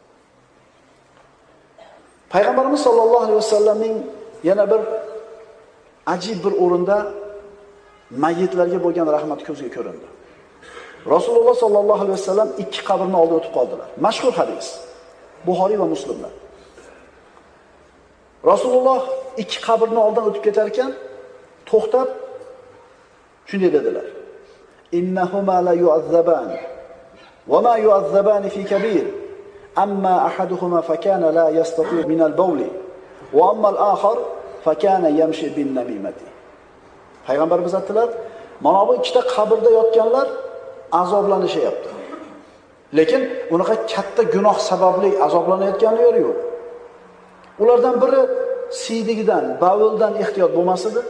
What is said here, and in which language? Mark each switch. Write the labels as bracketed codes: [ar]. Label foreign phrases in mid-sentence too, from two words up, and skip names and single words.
[uz] Payg'ambarimiz [ar] صلى الله عليه وسلم [uz] yana bir ajib bir o'rinda mayyitlarga bo'lgan rahmat ko'zga ko'rindi. Rasululloh [ar] صلى الله عليه وسلم [uz] ikki qabrni oldida o'tib qoldilar. Mashhur hadis. Buxoriy va Muslimlar. Rasululloh ikki qabrni oldidan o'tib ketar ekan, to'xtab shunday dedilar: [ar] "إنهما ليعذبان وما يعذبان في كبير. أما أحدهما فكان لا يستتر من البول وأما الآخر فكان يمشي بالنميمة." [uz] Payg'ambarimiz aytdilar, mana bu ikkita qabrda yotganlar azoblanishyapti. Lekin unaqa katta gunoh sababli azoblanayotganlari yo'q. Ulardan biri siydigidan, bavuldan ehtiyot bo'lmas edi.